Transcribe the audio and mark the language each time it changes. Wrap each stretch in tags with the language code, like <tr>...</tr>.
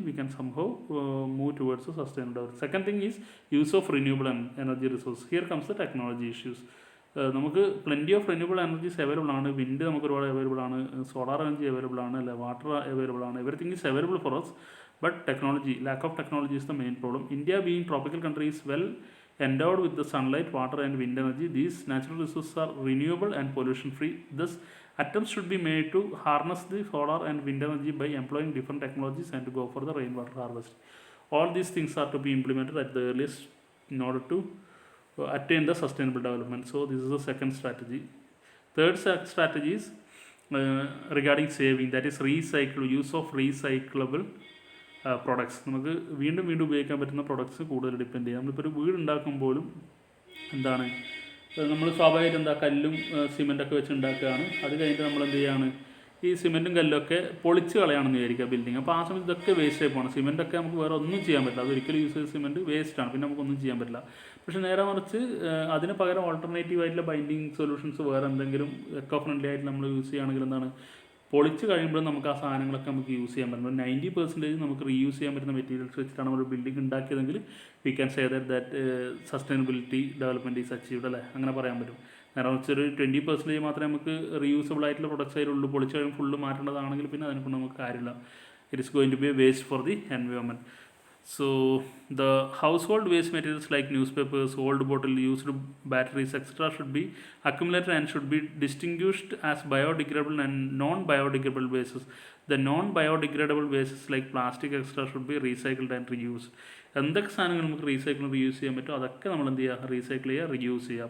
<en>We can somehow move towards a sustainable development. Second thing is use of renewable energy resources. Here comes the technology issues.</en> <ml>നമുക്ക് plenty of renewable energies available ആണ്, wind നമുക്ക് ഒരുപാട് available ആണ്, solar energy available ആണ്, അല്ലെ water available ആണ്, everything is available for us,</ml> <en>but technology, lack of technology is the main problem. India being tropical country is well endowed with the sunlight, water and wind energy. These natural resources are renewable and pollution free. Thus, attempts should be made to harness the solar and wind energy by employing different technologies and to go for the rainwater harvesting. All these things are to be implemented at the earliest in order to attain the sustainable development. So this is the second strategy. Third strategy is regarding saving, that is use of recyclable products.</en> <ml>നമുക്ക് വീണ്ടും വീണ്ടും ഉപയോഗിക്കാൻ പറ്റുന്ന products കൂടുതൽ depend ചെയ്യാം. നമ്മളിപ്പോൾ ഒരു വീട് ഉണ്ടാക്കുമ്പോഴും എന്താണ്, നമ്മൾ സ്വാഭാവികമായിട്ട് കല്ലും സിമെൻറ്റൊക്കെ വെച്ച് ഉണ്ടാക്കുകയാണ്. അത് കഴിഞ്ഞിട്ട് നമ്മൾ എന്ത് ചെയ്യുകയാണ്, ഈ സിമെൻറ്റും കല്ലൊക്കെ പൊളിച്ച് കളയാണെന്ന് വിചാരിക്കുക ബിൽഡിങ്. അപ്പോൾ ആ സമയത്ത് ഇതൊക്കെ വേസ്റ്റ് ആയി പോകണം. സിമെൻറ്റൊക്കെ നമുക്ക് വേറെ ഒന്നും ചെയ്യാൻ പറ്റില്ല. അതൊരിക്കലും യൂസ് ചെയ്ത സിമെൻറ്റ് വേസ്റ്റാണ്, പിന്നെ നമുക്കൊന്നും ചെയ്യാൻ പറ്റില്ല. പക്ഷേ നേരെ മറിച്ച് അതിന് പകരം ഓൾട്ടർനേറ്റീവ് ആയിട്ടുള്ള ബൈൻഡിങ് സൊല്യൂഷൻസ് വേറെ എന്തെങ്കിലും എക്കോ ഫ്രണ്ട്ലി ആയിട്ട് നമ്മൾ യൂസ് ചെയ്യുകയാണെങ്കിൽ എന്താണ്, പൊളിച്ച് കഴിയുമ്പോഴും നമുക്ക് ആ സാധനങ്ങളൊക്കെ നമുക്ക് യൂസ് ചെയ്യാൻ പറ്റും. 90% നമുക്ക് റീയൂസ് ചെയ്യാൻ പറ്റുന്ന മെറ്റീരിയൽസ് വെച്ചിട്ടാണ് നമ്മൾ building ഉണ്ടാക്കിയതെങ്കിൽ</ml> <en>we can say that sustainability development is achieved</en> <ml>അല്ലേ, അങ്ങനെ പറയാൻ പറ്റും. നേരെ വെച്ചൊരു 20% മാത്രമേ നമുക്ക് റീയൂസബിൾ ആയിട്ടുള്ള പ്രൊഡക്ട്സ് അതിലുള്ളൂ. പൊളിച്ച് കഴിയുമ്പോൾ ഫുള്ള് മാറ്റേണ്ടതാണെങ്കിൽ പിന്നെ അതിനെക്കൊണ്ട് നമുക്ക് കാര്യമില്ല.</ml> <en>It is going to be a waste for the environment. So the household waste materials like newspapers, old bottle, used batteries, etc. should be accumulated and should be distinguished as biodegradable and non-biodegradable wastes. The non-biodegradable wastes like plastic, etc. should be recycled and reused.</en> <ml>എന്തൊക്കെ സാധനങ്ങൾ നമുക്ക് recycle reuse ചെയ്യാൻ പറ്റും അതൊക്കെ നമ്മൾ എന്ത് ചെയ്യുക, recycle ചെയ്യുക, റീയൂസ് ചെയ്യുക.</ml>